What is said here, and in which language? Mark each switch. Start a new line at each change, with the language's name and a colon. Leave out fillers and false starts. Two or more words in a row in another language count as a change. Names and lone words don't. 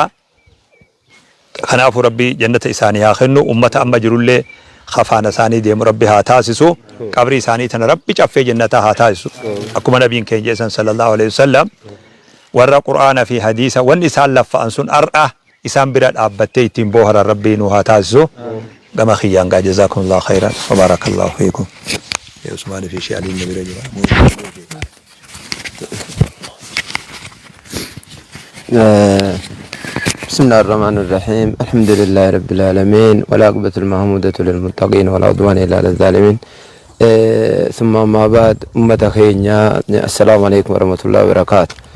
Oromo: Kanaafu rabbi jannata isaanii haa kennu ummata amma jirullee khafaana isaanii deemu rabbi haa taasisu qabri isaanii tana rabbi caffee jannata haa taasisu akkuma nabiin keenya isan
Arabic: صلى الله عليه وسلم
Oromo: warra qur'aana fi hadiisa wanni isaan laffa'an sun ar'a isaan bira dhaabbattee ittiin booharan rabbii nu haa taasisu gama khiyyaan gaa
Arabic: جزاكم الله خيرا وبارك الله فيكم
Oromo: ya usmaan fi shi'aliin nabira jira
Arabic: بسم الله الرحمن الرحيم الحمد لله رب العالمين والعاقبة المحمودة للمتقين ولا عدوان إلا على الظالمين ثم ما بعد أمة خينيا السلام عليكم ورحمة الله وبركاته